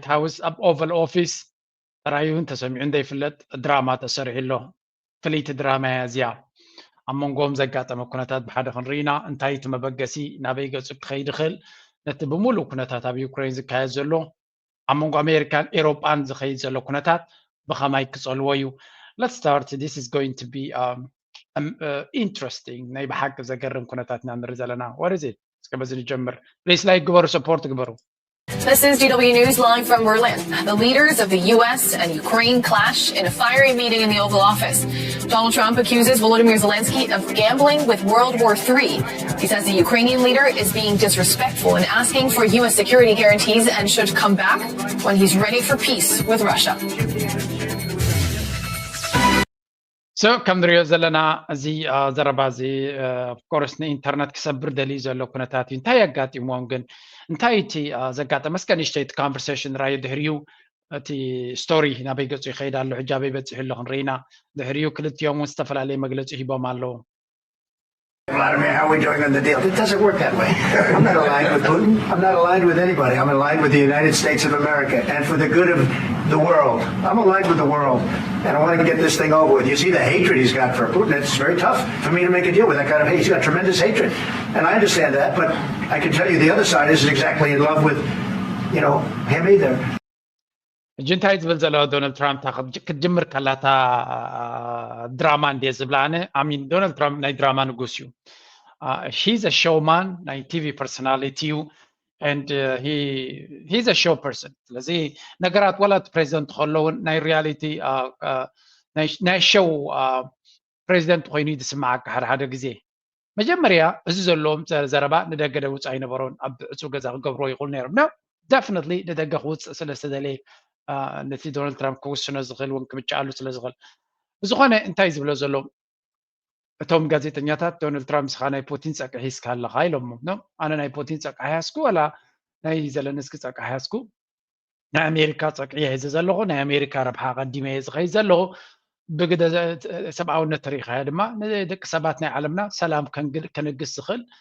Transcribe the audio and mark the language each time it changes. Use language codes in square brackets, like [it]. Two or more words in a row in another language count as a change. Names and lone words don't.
[ti] ሃውስ ኣብ ኦቨል ኦፊስ ተራእዩን ተሰሚዑን ዘይፍለጥ ድራማ ተሰሪሕሎ ፍልይቲ ድራማ እዚኣ ኣብ መንጎም ዘጋጠመ ኩነታት ብሓደ ክንርኢና እንታይ እቲ መበገሲ ናበይ ገፁ ክኸይድ ይኽእል ነቲ ብምሉእ ኩነታት ኣብ ዩክሬን ዝካየድ ዘሎ ኣብ መንጎ ኣሜሪካን ኤሮጳን ዝኸይድ ዘሎ ኩነታት ብኸማይ ክጸልዎ እዩ [en] let's start this is going to be interesting [ti] ናይ ብሓቂ ዘገርም ኩነታት ኢና ንርኢ ዘለና [en] what is it [ti] እስከ በዚ ንጀምር [en] please like [ti] ግበሩ support ግበሩ. [en] This is DW News live from Berlin. The leaders of the U.S. and Ukraine clash in a fiery meeting in the Oval Office. Donald Trump accuses Volodymyr Zelensky of gambling with World War III. He says the Ukrainian leader is being disrespectful and asking for U.S. security guarantees and should come back when he's ready for peace with Russia. [ti] So ከም ንሪኦ ዘለና እዚ ዘረባ እዚ [en] of course [ti] ንኢንተርነት ክሰብር ደልዩ ዘሎ ኩነታት እዩ እንታይ ኣጋጢሞም ግን እንታይ እቲ ዘጋጠመ እስከ ንእሽተይ እቲ ኮንቨርሴሽን ራእዩ ድሕሪኡ እቲ ስቶሪ ናበይ ገፁ ይኸይድ ኣሎ ሕጂ ኣበይ በፂሑ ኣሎ ክንርኢና ድሕሪኡ ክልቲኦም እውን ዝተፈላለየ መግለፂ ሂቦም ኣለዉ. [en] Vladimir, how are we doing on the deal? It doesn't work that way. I'm not aligned with Putin. I'm not aligned with anybody. I'm aligned with the United States of America and for the good of the world. I'm aligned with the world, and I want to get this thing over with. You see the hatred he's got for Putin. It's very tough for me to make a deal with that kind of hate. He's got tremendous hatred, and I understand that, but I can tell you the other side isn't exactly in love with, him either. [ti] እንታይ ዝብል ዘሎ ዶናልድ ትራምፕ ክትጅምር ከላታ ድራማ እንዴ ዝብላነ አሚን ዶናልድ ትራምፕ ናይ ድራማ ንጉስ እዩ [en] he's a showman [ti] ናይ ቲቪ personality እዩ [en] and he's a show person [ti] ስለዚ ነገራት ወላት ፕሬዚደንት ከለውን ናይ ሪያሊቲ ናይ ሾው ፕሬዚደንት ኮይኑ ይስማዓካ ሓደ ግዜ መጀመርያ እዚ ዘለዎም ዘረባ ንደገ ደውፃ ይነበሮን ኣብ ዕፁ ገዛ ክገብሮ ይኽእል ነይሮም [en] no definitely [ti] ንደገ ክውፅእ ስለዝተደለየ ነቲ ዶናልድ ትራምፕ ክውስኖ ዝኽእል እውን ክምጫሉ ስለዝኽእል ዝኾነ እንታይ ዝብሎ ዘሎ እቶም ጋዜጠኛታት ዶናልድ ትራምፕ ስኻ ናይ ፑቲን ፀቅሒ ሒዝካ ኣለኻ ኢሎሞ ኣነ ናይ ፑቲን ፀቅሒ ሓያዝኩ ወላ ናይ ዘለንስኪ ፀቅሒ ሓያዝኩ ናይ ኣሜሪካ ፀቅሒ ሒዘ ዘለኹ ናይ ኣሜሪካ ረብሓ ቀዲመ ዝኸይድ ዘለኹ ብግደ ሰብኣውነት ተሪኢኻ ድማ ንደቂ ሰባት ናይ ዓለምና ሰላም ከንግስ ዝኽእል